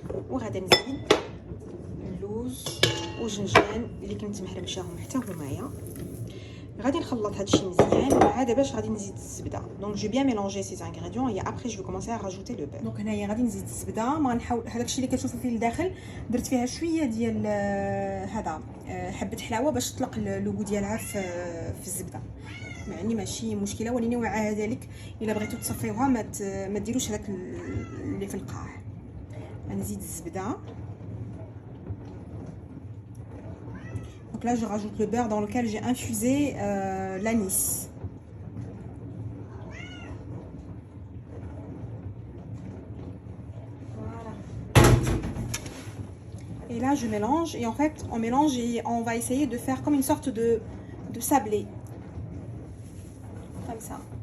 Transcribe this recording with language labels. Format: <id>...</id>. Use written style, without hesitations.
<ar>وغادي نزيد اللوز والجنجلان اللي كنت محرمشاهم حتى همايا. غادي نخلط هادشي مزيان وعاد باش غادي نزيد الزبده.</ar> <fr>دونك جو بيان ميلونجي سي انغريديون et après je vais commencer à rajouter le beurre.</fr> <ar>دونك هنايا غادي نزيد الزبده. ما نحاول هذاكشي اللي كتشوفوا فيه لداخل درت فيها شويه ديال هذا حبه حلاوه باش تطلق اللوغو ديالها في الزبده، يعني ماشي مشكله، ولكن مع ذلك الا بغيتو تصفيوها ما ديروش هذاك اللي في القاع. غنزيد الزبده.</ar> <fr>Donc là, je rajoute le beurre dans lequel j'ai infusé l'anis. Voilà. Et là, je mélange. Et en fait, on mélange et on va essayer de faire comme une sorte de sablé. Comme ça.</fr>